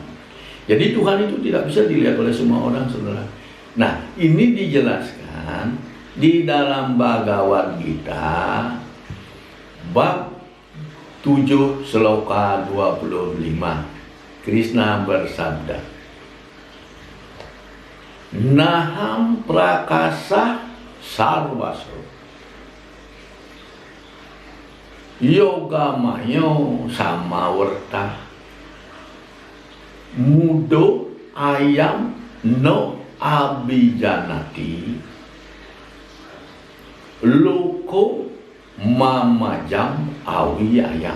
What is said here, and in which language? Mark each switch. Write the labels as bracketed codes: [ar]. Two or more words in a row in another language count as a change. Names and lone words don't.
[id] Jadi Tuhan itu tidak bisa dilihat oleh semua orang, saudara. Nah, ini dijelaskan di dalam Bhagavad Gita bab 7 sloka 25. Krishna bersabda, [sa] Naham prakasa sarvaso yoga mayo samawarta mudo ayam no abijanati loko mamajam awiyayam.